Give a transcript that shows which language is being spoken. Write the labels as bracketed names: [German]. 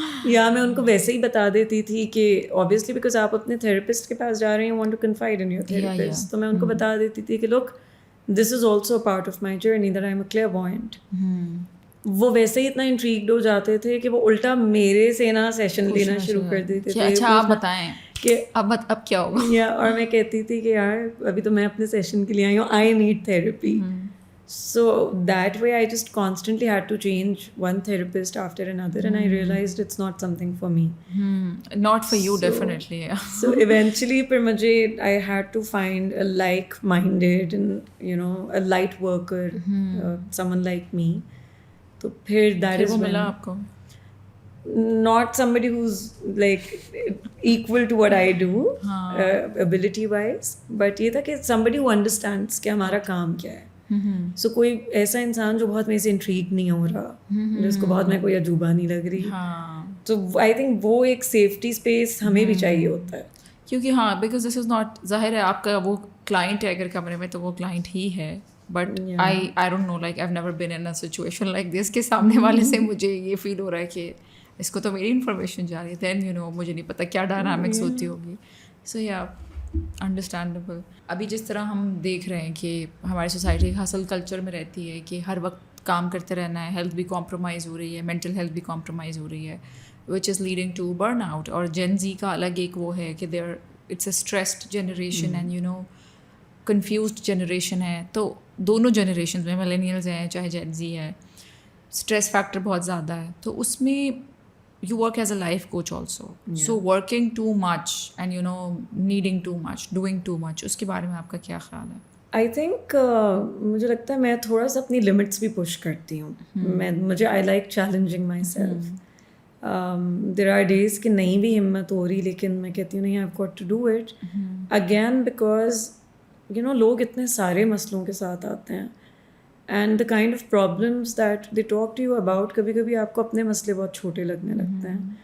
[Urdu] یا میں ان کو ویسے ہی بتا دیتی تھی کہ [English] obviously because [Urdu] آپ اپنے تھراپسٹ کے پاس جا رہے ہیں, [English] you want to confide in your therapist, [Urdu] تو میں ان کو بتا دیتی تھی کہ [English] look, this is also a part of my journey that I'm a clairvoyant. [Urdu] وہ ویسے ہی اتنا انٹریگڈ ہو جاتے تھے کہ وہ الٹا میرے سے نا سیشن لینا شروع کر دیتے تھے. اچھا آپ بتائیں کہ اب کیا ہوگا. اور میں کہتی تھی کہ یار ابھی تو میں اپنے سیشن کے لیے آئی ہوں, [English] I need therapy. So that way I just constantly had to change one therapist after another, and I realized it's not something for me. Not for you, definitely. Yeah. So eventually [Urdu] پھر مجھے [English] I had to find a like-minded and you know a light worker, someone like me. [Urdu] تو پھر [English] that is when [Urdu] ملا آپ کو [English] not somebody who's like equal to what I do ability wise, but [Urdu] یہ تھا کہ [English] somebody who understands [Urdu] کہ ہمارا کام کیا ہے. سو کوئی ایسا انسان جو بہت میرے سے انٹریگ نہیں ہو رہا, جس کو بہت میں کوئی عجوبہ نہیں لگ رہی. تو [English] I think [Urdu] وہ ایک سیفٹی اسپیس ہمیں بھی چاہیے ہوتا ہے, کیونکہ [English] because this is not, [Urdu] ظاہر ہے آپ کا وہ کلائنٹ ہے اگر کمرے میں تو وہ کلائنٹ ہی ہے, [English] but I don't know, like I never been in a situation like this [Urdu] کہ سامنے والے سے مجھے یہ فیل ہو رہا ہے کہ اس کو تو میری انفارمیشن جا رہی ہے, [English] then you know [Urdu] مجھے نہیں پتہ کیا ڈائنامکس ہوتی ہوگی. [English] So yeah understandable. [Urdu] ابھی جس طرح ہم دیکھ رہے ہیں کہ ہماری سوسائٹی ہسل کلچر میں رہتی ہے کہ ہر وقت کام کرتے رہنا ہے, ہیلتھ بھی کمپرومائز ہو رہی ہے, مینٹل ہیلتھ بھی کمپرومائز ہو رہی ہے, [English] Which is leading to burn out. [Urdu] اور جین زی کا الگ ایک وہ ہے کہ [English] there it's a stressed generation and you know confused generation [Urdu] ہے. تو دونوں جنریشنز میں ملینیلز ہیں چاہے جین زی ہے, اسٹریس فیکٹر بہت زیادہ ہے. تو اس میں [English] you work as a life coach also. Yeah. So working too much and you know needing too much, doing too much, [Urdu] اس کے بارے میں آپ کا کیا خیال ہے؟ [English] I think [Urdu] مجھے لگتا ہے میں تھوڑا سا اپنی لمٹس بھی پش کرتی ہوں. مجھے [English] I like challenging myself. There are days [Urdu] کہ نہیں بھی ہمت ہو رہی, لیکن میں کہتی ہوں نہیں, [English] I've got to do it again because you know [Urdu] لوگ اتنے سارے مسئلوں کے ساتھ آتے ہیں, [English] and the kind of problems that they talk to you about, [Urdu] کبھی کبھی آپ کو اپنے مسئلے بہت چھوٹے لگنے لگتے ہیں.